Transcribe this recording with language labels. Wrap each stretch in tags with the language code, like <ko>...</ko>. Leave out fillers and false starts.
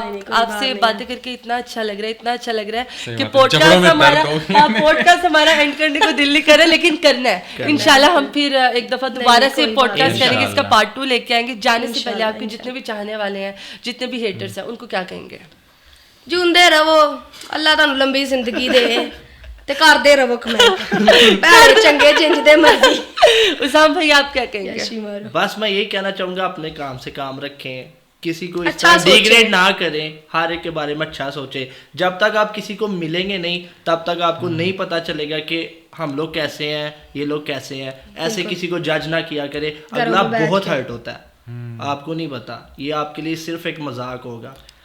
<ur>آپ سے باتیں کر کے اتنا اچھا لگ رہا ہے کہ پوڈکاسٹ ہمارا اینڈ کرنے کو دل نہیں کر رہا, لیکن کرنا ہے انشاءاللہ. ہم پھر ایک دفعہ دوبارہ سے پوڈکاسٹ کریں گے, اس کا پارٹ 2 لے کے آئیں گے. جانے سے پہلے آپ کے جتنے بھی چاہنے والے ہیں, جتنے بھی ہیٹرز ہیں, ان کو کیا کہیں گے؟</ur> <pa>جوندے رہو, اللہ تانوں لمبی زندگی دے تے کردے رہو کمنٹ, پیار چنگے جنجدے مرضی.</pa> <ur>اسام بھائی آپ کیا کہیں گے؟ بس میں یہی کہنا چاہوں گا, اپنے کام سے کام رکھیں, کسی کو اس طرح ڈیگریڈ نہ کریں, ہر ایک کے بارے میں اچھا سوچیں. جب تک آپ کسی کو ملیں گے نہیں تب تک آپ کو نہیں پتا چلے گا کہ ہم لوگ کیسے ہیں, یہ لوگ کیسے ہیں. ایسے کسی کو جج نہ کیا کرے, اگلا بہت ہرٹ ہوتا ہے, آپ کو نہیں پتا, یہ آپ کے لیے صرف ایک مذاق ہوگا.</ur>